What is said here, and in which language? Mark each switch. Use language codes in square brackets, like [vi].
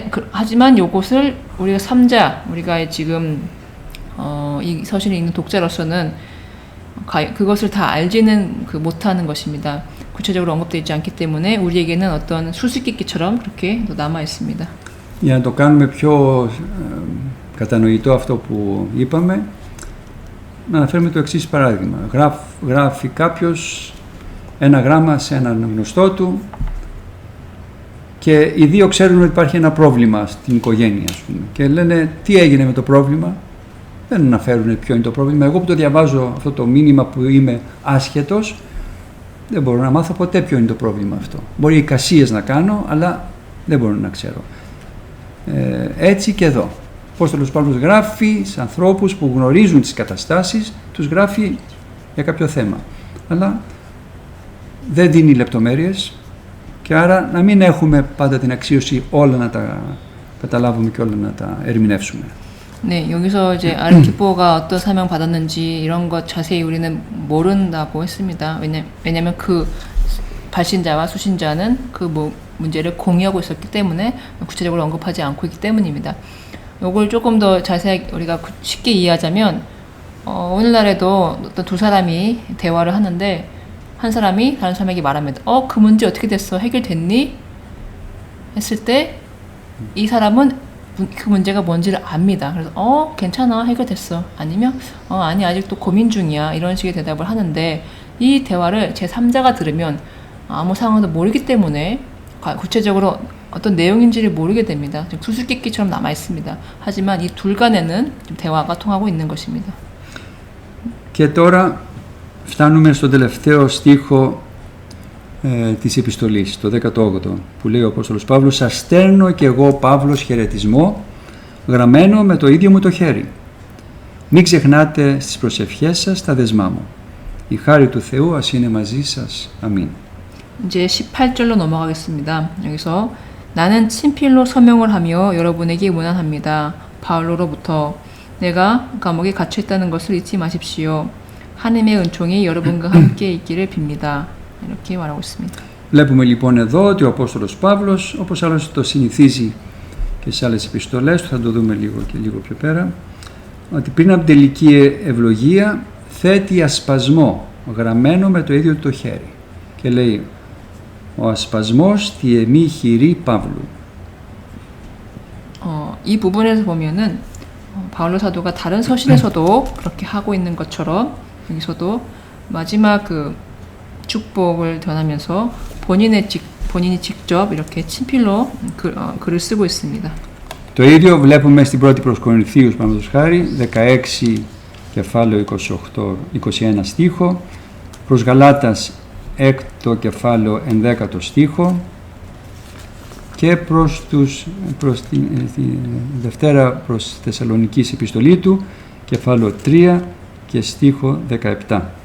[ko] 하지만 이것을 우리가 우리가 지금 이 서신을 읽는 독자로서는 그것을 다 알지는 못하는 것입니다. 구체적으로 언급되어 있지 않기 때문에 우리에게는 어떤 수수께끼처럼 그렇게 남아 있습니다. [el] Για να το κάνουμε πιο κατανοητό αυτό που είπαμε, να αναφέρουμε το εξής παράδειγμα. Γράφει κάποιος ένα γράμμα σε έναν γνωστό του και οι δύο ξέρουν ότι υπάρχει ένα πρόβλημα στην οικογένεια, ας πούμε, και λένε τι έγινε με το πρόβλημα. Δεν αναφέρουν ποιο είναι το πρόβλημα. Εγώ που το διαβάζω αυτό το μήνυμα που είμαι άσχετος, δεν μπορώ να μάθω ποτέ ποιο είναι το πρόβλημα αυτό. Μπορεί εικασίες να κάνω, αλλά δεν μπορώ να ξέρω. Έτσι και εδώ. Ο Απόστολος Παύλος γράφει σε ανθρώπους που γνωρίζουν τις καταστάσεις, τους γράφει για κάποιο θέμα. Αλλά δεν δίνει λεπτομέρειες και άρα να μην έχουμε πάντα την αξίωση όλα να τα καταλάβουμε και όλα να τα ερμηνεύσουμε. [ko] 네, 여기서 이제 아르키포가 어떤 사명 받았는지 이런 것 자세히 우리는 모른다고 했습니다. 왜냐면 그 발신자와 수신자는 그 문제를 공유하고 있었기 때문에 구체적으로 언급하지 않고 있기 때문입니다. 이걸 조금 더 자세하게 우리가 쉽게 이해하자면 오늘날에도 어떤 두 사람이 대화를 하는데 한 사람이 다른 사람에게 말합니다. 그 문제 어떻게 됐어? 해결됐니? 했을 때 이 사람은 그 문제가 뭔지를 압니다. 그래서 괜찮아, 해결됐어. 아니면 아니, 아직도 고민 중이야. 이런 식의 대답을 하는데, 이 대화를 제3자가 들으면 아무 상황도 모르기 때문에 구체적으로 어떤 내용인지를 moru게 됩니다. 좀 수수께끼처럼 남아 있습니다. 하지만 이 둘 간에는 좀 대화가 통하고 있는 것입니다. [el] Και τώρα φτάνουμε στο τελευταίο στίχο της επιστολής, το 18ο, που λέει ο Απόστολος Παύλος: «Σας στέλνω και εγώ, Παύλος, χαιρετισμό, γραμμένο με το ίδιο μου το χέρι. Μην ξεχνάτε στις προσευχές σας τα δεσμά μου. Η χάρη του Θεού ας είναι μαζί σας. Αμήν». [ko] 이제 18절로 넘어가겠습니다. 여기서 나는 친필로 서명을 하며 여러분에게 문안합니다. 바울로로부터 내가 감옥에 갇혀 있다는 것을 잊지 마십시오. 하나님의 은총이 여러분과 함께 있기를 빕니다. 이렇게 말하고 있습니다. [el] Βλέπουμε λοιπόν εδώ ότι ο Απόστολος Παύλος, όπως άλλωστε το συνηθίζει και σε άλλες επιστολές του, θα το δούμε λίγο πιο πέρα, ότι πριν από την τελική ευλογία θέτει ασπασμό γραμμένο με το ίδιο το χέρι και λέει ο ασπασμός τη εμή χειρή Παύλου. [ko] 이 부분에서 보면은 바울로 사도가 다른 서신에서도 그렇게 하고 있는 것처럼 여기서도 마지막 그 축복을 전하면서 본인이 직접 이렇게 친필로 글을 쓰고 있습니다. [el] Το ίδιο βλέπουμε στην πρώτη προς Κορινθίους, παραδείγματος χάρη, 16 κεφάλαιο 21 στίχο, προς Γαλάτας 6 κεφάλαιο 11 στίχο και προς τη Δευτέρα προς Θεσσαλονικής επιστολή του, κεφάλαιο 3 και στίχο 17.